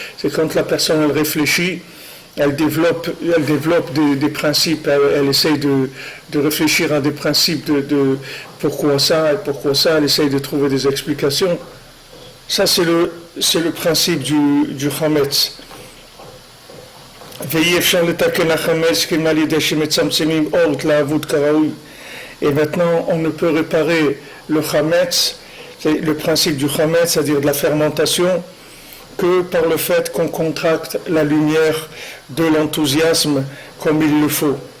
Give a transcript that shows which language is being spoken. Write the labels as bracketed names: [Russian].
[French] C'est quand la personne elle réfléchit, elle développe des principes, elle essaye de réfléchir à des principes de pourquoi ça et pourquoi ça, elle essaye de trouver des explications. Ça c'est le principe du chametz. [Hebrew] ואי אפשר לתקן החמץ כי על ידי שמצמצמים אור התלהבות כראוי. [French] Et maintenant, on ne peut réparer le chametz, le principe du chametz, c'est-à-dire de la fermentation, que par le fait qu'on contracte la lumière de l'enthousiasme comme il le faut.